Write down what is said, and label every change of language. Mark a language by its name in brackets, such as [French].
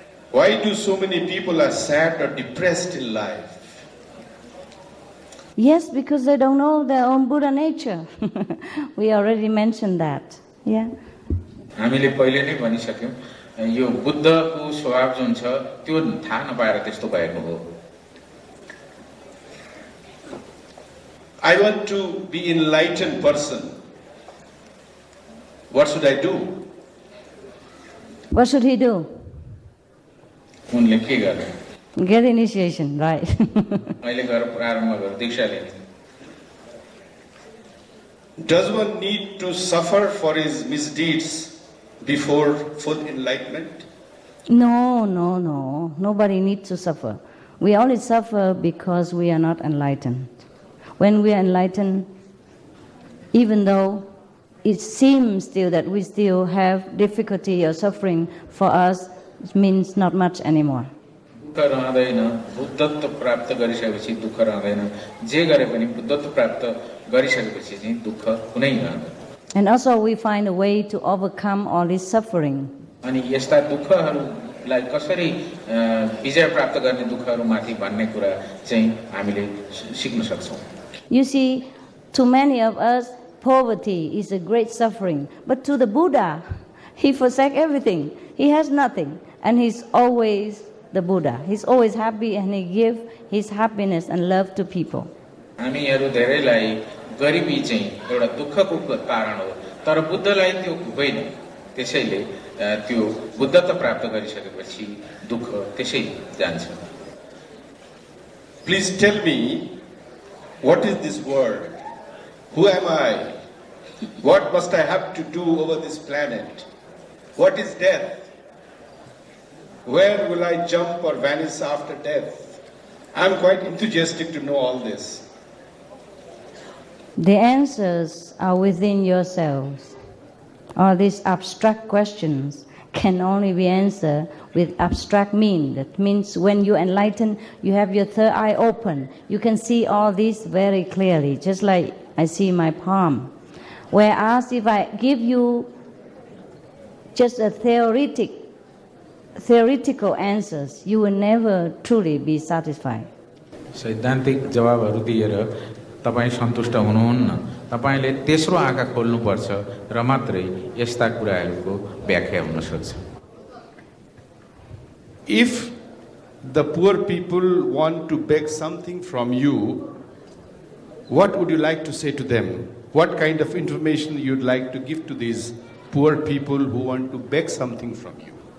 [English] Why do so many people are sad or depressed in life? Yes, because they don't know their own Buddha nature. We already mentioned that. Yeah. [Nepali] हामीले पहिले नै भनिसक्यौं, यो बुद्धको स्वभाव जुन छ त्यो थाहा नपाएर त्यस्तो भएको हो। [English] I want to be enlightened person. What should I do? What should he do? [Nepali] उनले के गर्ने? [English] Get initiation, right. [Nepali] अहिले गएर प्रारम्भ गर, दीक्षा लिने। [English] Does one need to suffer for his misdeeds before full enlightenment? No. Nobody needs to suffer. We only suffer because we are not enlightened. When we are enlightened, even though it seems still that we still have difficulty or suffering, for us it means not much anymore. [Nepali] दुःख रहँदैन, बुद्धत्व प्राप्त गरिसकेपछि दुःख रहँदैन, जे गरे पनि बुद्धत्व प्राप्त गरिसकेपछि चाहिँ दुःख कुनै रहँदैन। [English] And also we find a way to overcome all this suffering. [Nepali] अनि यस्ता दुःखहरूलाई कसरी विजय प्राप्त गर्ने दुःखहरूमाथि भन्ने कुरा चाहिँ हामीले सिक्न सक्छौं। [English] You see, to many of us, poverty is a great suffering. But to the Buddha, he forsake everything. He has nothing. And he's always the Buddha. He's always happy and he gives his happiness and love to people. [Nepali] हामीहरू धेरैलाई गरिबी चाहिँ एउटा दुःखको कारण हो, तर बुद्धलाई त्यो होइन। त्यसैले त्यो बुद्धत्व प्राप्त गरिसकेपछि दुःख त्यसै जान्छ। [English] Please tell me, what is this word Who am I? What must I have to do over this planet? What is death? Where will I jump or vanish after death? I'm quite enthusiastic to know all this. The answers are within yourselves. All these abstract questions can only be answered with abstract mean. That means when you enlighten, you have your third eye open. You can see all this very clearly, just like I see my palm. Whereas if I give you just a theoretical answers, you will never truly be satisfied. [Nepali] सैद्धान्तिक जवाबहरू दिएर तपाईँ सन्तुष्ट हुनुहुन्न। तपाईले तेस्रो आँखा खोल्नुपर्छ र मात्रै यस्ता कुराहरूको व्याख्या हुन सक्छ। [English] If the poor people want to beg something from you, what would you like to say to them? What kind of information you'd like to give to these poor people who want to beg something from you?